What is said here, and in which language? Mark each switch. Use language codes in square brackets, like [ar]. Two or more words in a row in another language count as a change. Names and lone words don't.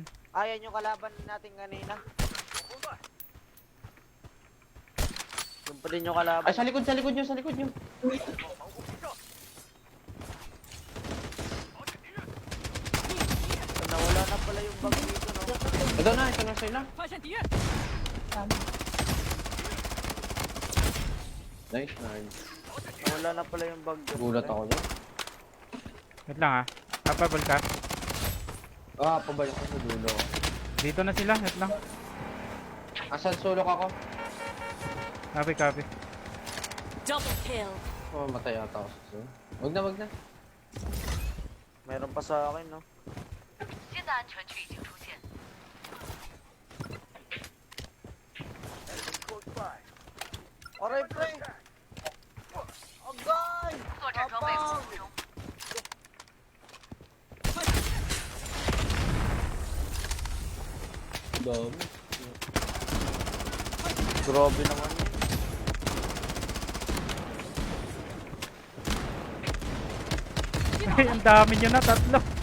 [tl] Ayan yung kalaban natin kanina. Yung pa din yung kalaban. Ay, sa likod nyo, sa likod nyo. Nawala na pala yung bag dito, no? Ito na sila. [zh] 发现敌人， [en] Nice, nice. [tl] Nawala na pala yung bag dito. Gulat ako dyan. Wait lang ha. Kapabal ka. Ah, pabalik ko sa dulo. Dito na sila. Wait lang. Asan sulok ako? [en] Copy, copy. double kill， [tl] Oh, matay ata ako sa sulok. Wag na. Meron pa sa akin, no? [zh] 新的安全区已经出现。 [tl] Aray, pre! Agay! [zh] 作战装备服务中， [tl] Dami. Grabe naman yun. Ay, ang dami nyo na. Tatlo.